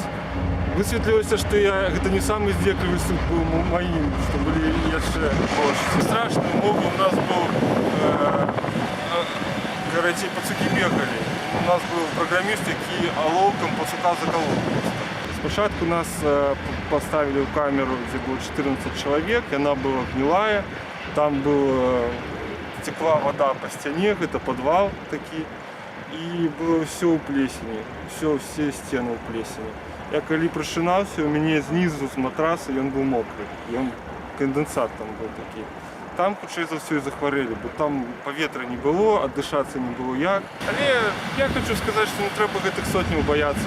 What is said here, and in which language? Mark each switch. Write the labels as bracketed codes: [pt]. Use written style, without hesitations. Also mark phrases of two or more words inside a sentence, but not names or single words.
[be] Высветлілася, што гэта не самы здзеклівы суд быў маім, што былі яшчэ больш. Страшны умовы у нас быў, карацей, пацукі бегалі. У нас быў праграміст, які алоўкам пацука закалол. [ru] Спачатку нас поставили в камеру, где было 14 человек, и она была гнилая. Там текла вода по стене, это подвал такие. [be] і было все у плесені, все сцены у плесені. Я калі прачынаўся, у мяне знізу з матраса ён быў мокры, кандэнсат там быў такі. Там, хутчэй за ўсё, і захварэлі, бо там паветра не было, аддышацца не было як. Але я хочу сказаць, што не трэба гэтых сотняў баяцца.